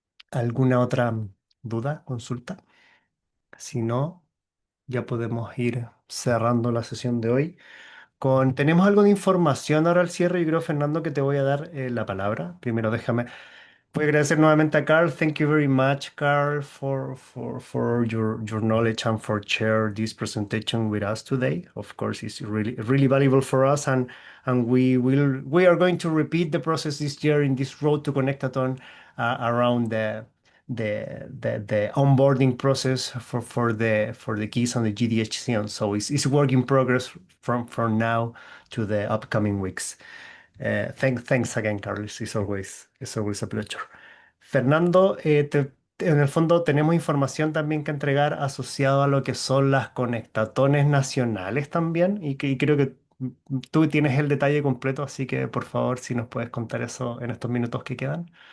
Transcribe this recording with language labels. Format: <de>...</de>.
<es>¿Alguna otra duda, consulta? Si no, ya podemos ir cerrando la sesión de hoy. Tenemos algo de información ahora al cierre. Yo creo, Fernando, que te voy a dar la palabra. Primero, déjame. Voy a agradecer nuevamente a Carl.</es> <en>Thank you very much, Carl, for your knowledge and for share this presentation with us today. Of course, it's really valuable for us, and we are going to repeat the process this year in this road to Connectathon around the onboarding process for the keys on the GDHCN. So it's work in progress from now to the upcoming weeks. Thanks again, Carlos. It's always a pleasure.</en> <es>Fernando, en el fondo tenemos información también que entregar asociado a lo que son las conectatones nacionales también y creo que tú tienes el detalle completo, así que por favor, si nos puedes contar eso en estos minutos que quedan.</es>